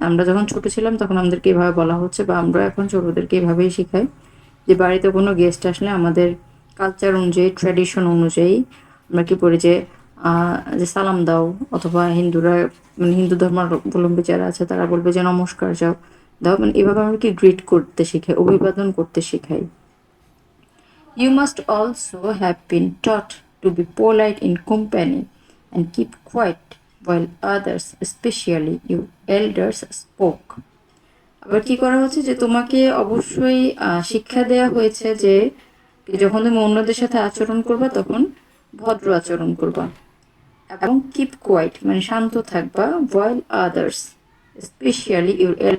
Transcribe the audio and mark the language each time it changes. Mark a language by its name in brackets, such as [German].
[Bangla] আমরা যখন ছোট ছিলাম তখন আমাদেরকে এভাবে বলা হচ্ছে, বা আমরা এখন ছোটদেরকে এভাবেই শেখাই যে বাড়িতে কোনো গেস্ট আসলে আমাদের কালচার অনুযায়ী, ট্র্যাডিশন অনুযায়ী আমরা কি করি যে সালাম দাও, অথবা হিন্দুরা মানে হিন্দু ধর্মাবলম্বী যারা আছে তারা বলবে যে নমস্কার দাও, মানে এভাবে আমরা কি গ্রিট করতে শিখাই, অভিবাদন করতে শিখাই। [English] You must also have been taught to be polite in company and keep quiet while others, especially your elders, spoke. [Bangla] আবার কি করা হচ্ছে যে তোমাকে অবশ্যই শিক্ষা দেয়া হয়েছে যে যখন তুমি অন্যদের সাথে আচরণ করবা তখন ভদ্র আচরণ করবা, এবং [English] keep quiet [Bangla] মানে শান্ত থাকবা, [English] while others, especially your